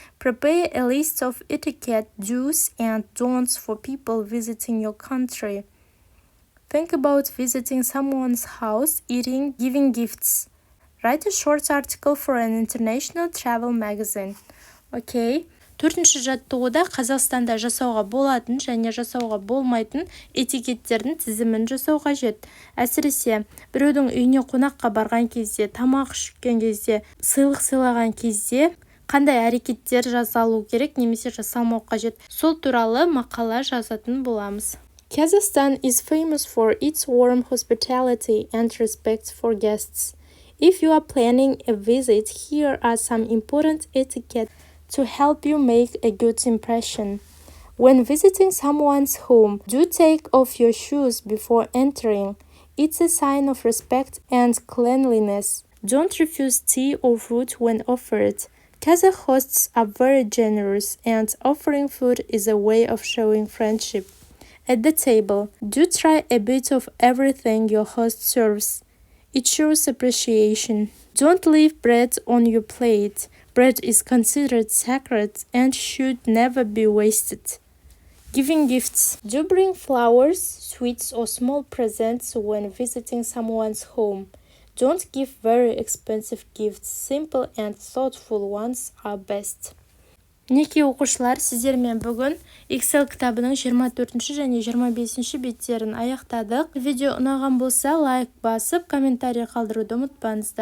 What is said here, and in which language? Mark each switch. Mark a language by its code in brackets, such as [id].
[en] Prepare a list of etiquette do's and don'ts for people visiting your country. Think about visiting someone's house, eating, giving gifts. Write a short article for an international travel magazine. Okay. [kk] Төртінші жаттығуда Қазақстанда жасауға болатын және жасауға болмайтын этикеттердің тізімін жасау қажет. Әсіресе, біреудің үйіне қонаққа барған кезде, тамақ ішкен кезде, сыйлық сыйлаған кезде қандай әрекеттер жасалу керек немесе жасалмау қажет. Сол туралы мақала жазатын боламыз. [en] Kazakhstan is famous for its warm hospitality and respect for guests. If you are planning a visit, here are some important etiquette to help you make a good impression. When visiting someone's home, do take off your shoes before entering. It's a sign of respect and cleanliness. Don't refuse tea or fruit when offered. Kazakh hosts are very generous, and offering food is a way of showing friendship. At the table, do try a bit of everything your host serves. It shows appreciation. Don't leave bread on your plate. Bread is considered sacred and should never be wasted. Giving gifts. Do bring flowers, sweets, or small presents when visiting someone's home. Don't give very expensive gifts. Simple and thoughtful ones are best. [kk] Мінекей оқушылар, сіздермен бүгін Excel кітабының 24 және 25 беттерін аяқтадық. Видео ұнаған болса, лайк басып, комментарий қалдыруды ұмытпаңыздар.